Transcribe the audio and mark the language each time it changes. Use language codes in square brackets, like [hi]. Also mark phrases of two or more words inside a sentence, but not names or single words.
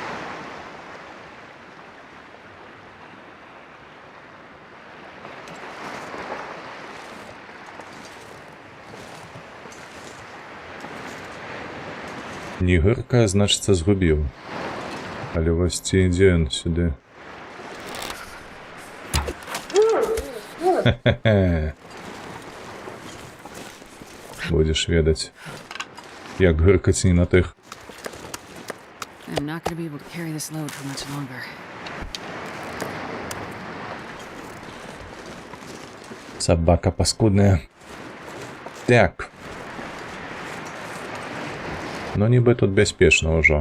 [be] Не гырка, значыцца, згубіў. Але вось ці ідзе ён сюды. Хе-хе-хе. Будеш ведаць, як гыркаць не на тых. [en] I'm not going to be able to carry this load for much longer. [be] Собака паскудная. Так. Ну, ніби тут бяспечна ўжо.